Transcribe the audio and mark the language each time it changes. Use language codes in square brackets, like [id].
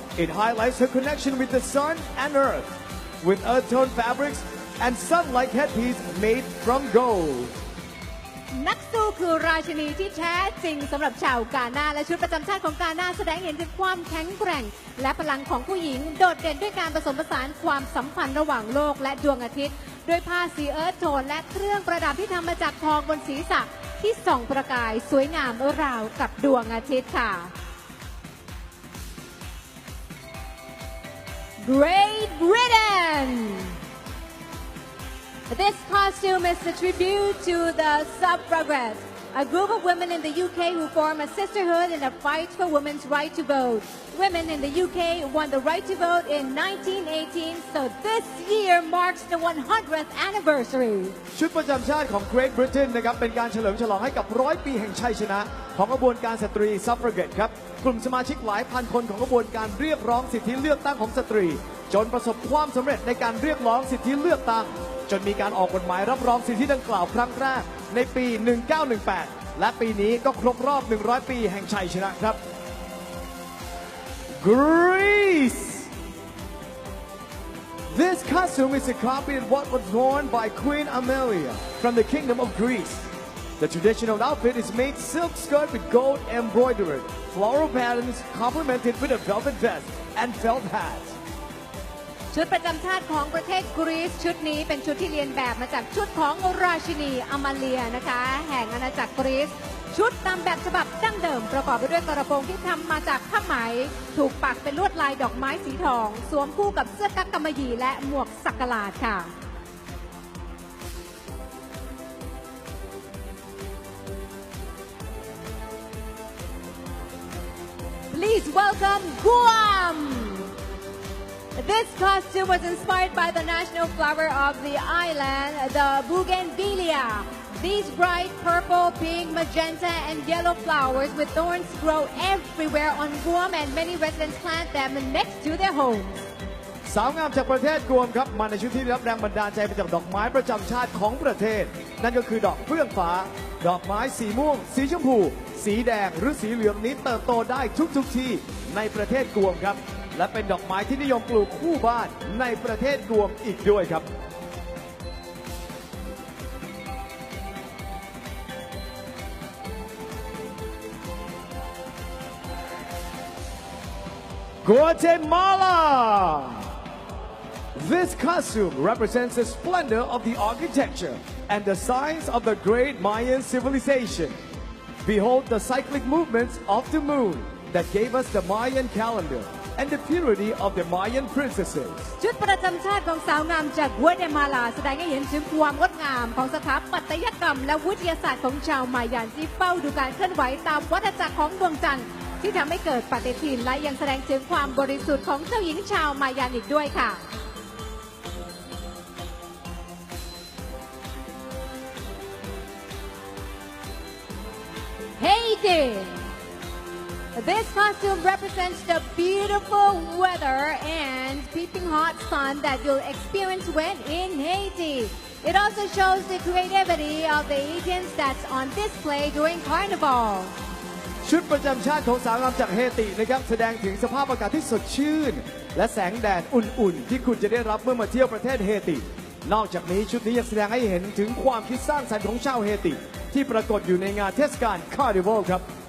[en] It highlights her connection with the sun and earth with earth-tone fabrics and sun-like headpiece made from gold. [th] นักสู้คือราชินีที่แท้จริงสำหรับชาวกานาและชุดประจำชาติของกานาแสดงเห็นถึงความแข็งแกร่ง และพลังของผู้หญิงโดดเด่นด้วยการผสมผสานความสัมพันธ์ระหว่างโลกและดวงอาทิตย์ด้วยผ้าสีเอิร์ธโทนและเครื่องประดับที่ทำมาจากทองบนศีรษะที่ส่องประกายสวยงามราวกับดวงอาทิตย์ค่ะ [en] Great Britain This costume is a tribute to the suffragettes, a group of women in the UK who form a sisterhood in the fight for women's right to vote. Women in the UK won the right to vote in 1918, so this year marks the 100th anniversary. [th] ชุดประจำชาติของ Great Britain นะครับเป็นการเฉลิมฉลองให้กับ100 ปีแห่งชัยชนะของกระบวนการสตรี Suffragette ครับกลุ่มสมาชิกหลายพันคนของกระบวนการเรียกร้องสิทธิเลือกตั้งของสตรี จนประสบความสำเร็จในการเรียกร้องสิทธิเลือกตั้งจนมีการออกกฎหมายรับรองสิทธิดังกล่าวครั้งแรกในปี 1918 และปีนี้ก็ครบรอบ 100 ปีแห่งชัยชนะครับ [en] Greece This costume is a copy of what was worn by Queen Amelia from the Kingdom of Greece. The traditional outfit is made silk skirt with gold embroidered, floral patterns complemented with a velvet vest and felt hat. [th] ชุดประจำชาติของประเทศกรีซชุดนี้เป็นชุดที่เรียนแบบมาจากชุดของราชินีอมาเลียนะคะแห่งอาณาจักรกรีซชุดตามแบบฉบับดั้งเดิมประกอบไปด้วยกระโปรงที่ทำมาจากผ้าไหม ถูกปักเป็นลวดลายดอกไม้สีทองสวมคู่กับเสื้อกั๊กกำมะหยี่และหมวกสักหลาดค่ะ [en] Please welcome Guam This costume was inspired by the national flower of the island, the bougainvillea. These bright purple, pink, magenta, and yellow flowers with thorns grow everywhere on Guam, and many residents plant them next to their homes. [th] สาวงามจากประเทศกวมครับมาในชุดที่ได้รับแรงบันดาลใจมาจากดอกไม้ประจำชาติของประเทศนั่นก็คือดอกเฟื่องฟ้า ดอกไม้สีม่วงสีชมพูสีแดงหรือสีเหลืองนี้เติบโตได้ทุกที่ ในประเทศกวมครับและเป็นดอกไม้ที่นิยมปลูกคู่บ้านในประเทศกวมอีกด้วยครับ [en] Guatemala This costume represents the splendor of the architecture and the signs of the great Mayan civilization. Behold the cyclic movements of the moon that gave us the Mayan calendar and the purity of the Mayan princesses. [th] ชุดประจำชาติของสาวงามจากกัวเตมาลาแสดงให้เห็นถึงความงดงามของสถาปัตยกรรมและวิทยาศาสตร์ของชาวมายันที่เฝ้าดูการเคลื่อนไหวตามวัฏจักรของดวงจันทร์ ที่ทำให้เกิดปฏิทินและยังแสดงถึงความบริสุทธิ์ของเจ้าหญิงชาวมายันอีกด้วยค่ะ [en] Haiti This costume represents the beautiful weather and peeping hot sun that you'll experience when in Haiti. It also shows the creativity of the Haitians that's on display during Carnival. [th] ชุดประจำชาติของสาวงามจากเฮตินะครับแสดงถึงสภาพอากาศที่สดชื่นและแสงแดดอุ่นๆที่คุณจะได้รับเมื่อมาเที่ยวประเทศเฮติ นอกจากนี้ชุดนี้ยังแสดงให้เห็นถึงความคิดสร้างสรรค์ของชาวเฮติ ที่ปรากฏอยู่ในงานเทศกาลคาร์นิวัลครับ